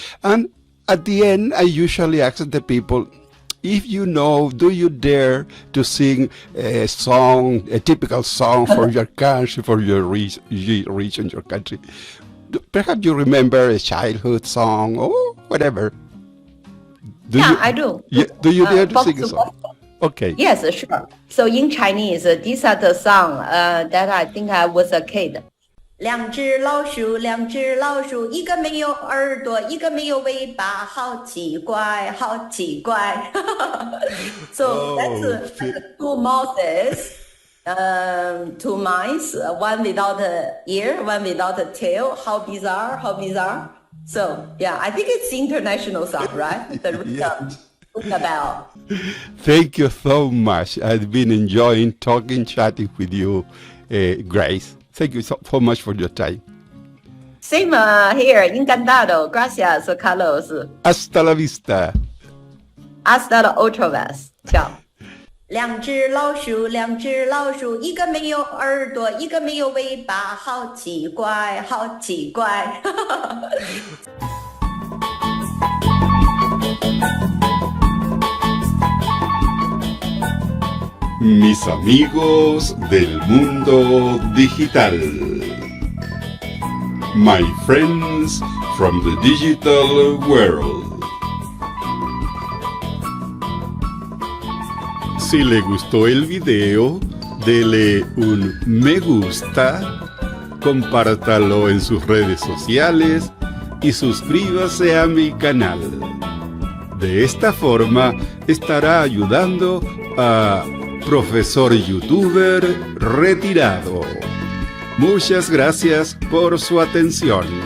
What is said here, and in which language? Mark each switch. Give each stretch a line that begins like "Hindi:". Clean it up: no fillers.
English: And at the end, I usually ask the people, if you know, do you dare to sing a song, a typical song for your country, for your region, your country? Perhaps you remember a childhood song or whatever. I do. Yeah, do you dare to sing a song? Okay. Yes, sure. So in Chinese, these are the songs that I think I was a kid.
Chinese: 两只老鼠，两只老鼠，一个没有耳朵，一个没有尾巴，好奇怪，好奇怪。
English: So that's two mouses, two mice, one without an ear, one without a tail. How bizarre, how bizarre. So yeah, I think it's international song, right? The rhythm. About. Thank you so much. I've been enjoying talking, chatting with you, Grace. Thank you so much for your time. Same here.
Spanish: Encantado. Gracias,
English: Carlos.
Spanish: Hasta la vista. Hasta la otra vez. Ciao.
Chinese: 两只老鼠，两只老鼠，一个没有耳朵，一个没有尾巴，好奇怪，好奇怪。
Spanish: Mis amigos del mundo digital.
English: My friends from the digital world.
Spanish: Si le gustó el video, dele un me gusta, compártalo en sus redes sociales y suscríbase a mi canal. De esta forma estará ayudando a Profesor Youtuber Retirado. Muchas gracias por su atención.